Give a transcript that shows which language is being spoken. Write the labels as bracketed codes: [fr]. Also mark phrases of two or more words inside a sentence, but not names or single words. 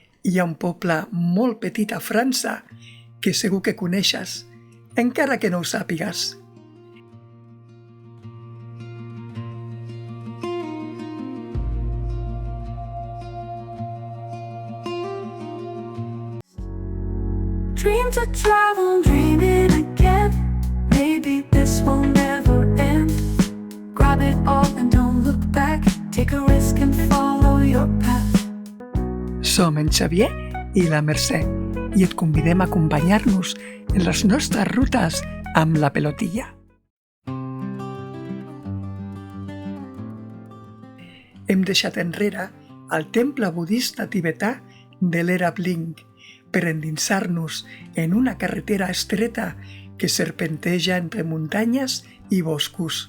[ca] Hi ha un poble molt petit a França que segur que coneixes, encara que no ho sàpigues. [en] Dream to travel, dreaming again. Maybe this will never end. Grab it all and don't look back. Take a risk and follow your path. [ca] Som en Xavier i la Mercè i et convidem a acompanyar-nos en les nostres rutes amb la pelotilla. Hem deixat enrere el temple budista tibetà de l'era Bling per endinsar-nos en una carretera estreta que serpenteja entre muntanyes i boscos.